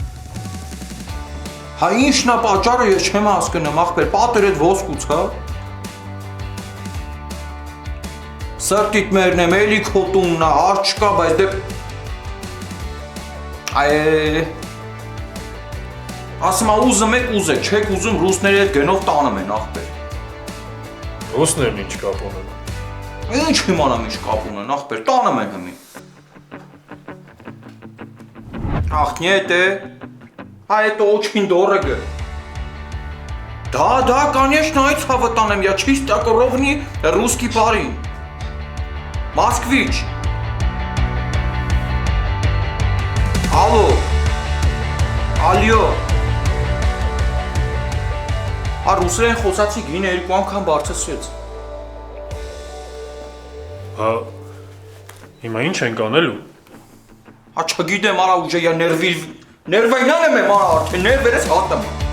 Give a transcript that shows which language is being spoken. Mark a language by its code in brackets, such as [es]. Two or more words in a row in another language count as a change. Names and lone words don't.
[hy] Հա ինչն է պատճառը ես չեմ հասկանում, ախպեր, պատեր էդ ոսկուց, հա։ Սրտիդ մերնեմ, էլի քո տունն է, արջ չկա, բայց դե… Ասում է ուզում եք ուզեք, չեք ուզում ռուսների հետ գնով տանում են, ախպեր։ Ռուսներն ինչ կապ ունեն։ Ինչ իմանամ ինչ կապ ունեն, ախպեր, տանում են հմի։ Ախ, [ru] нет, а это очень дорого. Да, конечно, [hy] այդ ցավը տանեմ, [ru] я чисто ровный русский парень. Москвич. Алло. [hy] Ռուսերեն խոսացի գինը երկու անգամ բարձրացրեց։ Հա, հիմա ինչ ենք անելու։ Հա չգիտեմ, արա ուժը я ներվայնան եմ արա արդեն, ներվերես հատեմ։